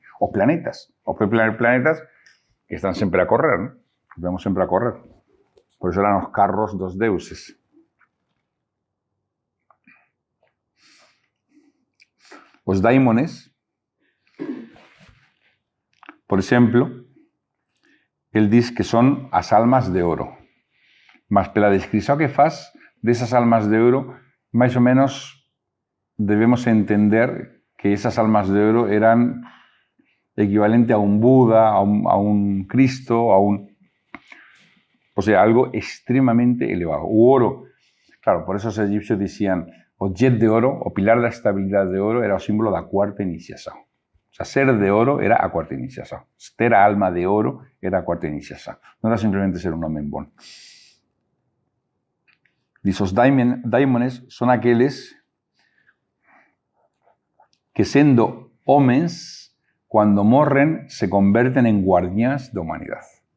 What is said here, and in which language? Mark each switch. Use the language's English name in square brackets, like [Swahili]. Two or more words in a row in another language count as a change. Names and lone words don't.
[Galician] Os planetas que están sempre a correr, ¿no? Os vemos sempre a correr. Por eso eran os carros dos deuses. Os daimones, por exemplo, el diz que son as almas de oro. Mas pela descrición que faz desas almas de oro, máis ou menos debemos entender que esas almas de oro eran equivalente a un Buda, a un Cristo, o sea, algo extremamente elevado. O oro, claro, por eso os egipcios decían, o jet de oro, o pilar da estabilidade de oro, era o símbolo da cuarta iniciación. O sea, ser de oro era a cuarta iniciación. Ter a alma de oro era a cuarta iniciación. Non era simplemente ser un home bon. Dice, os daimones son aqueles que, sendo homens, cuando morren, se converten en guardiáns da humanidade.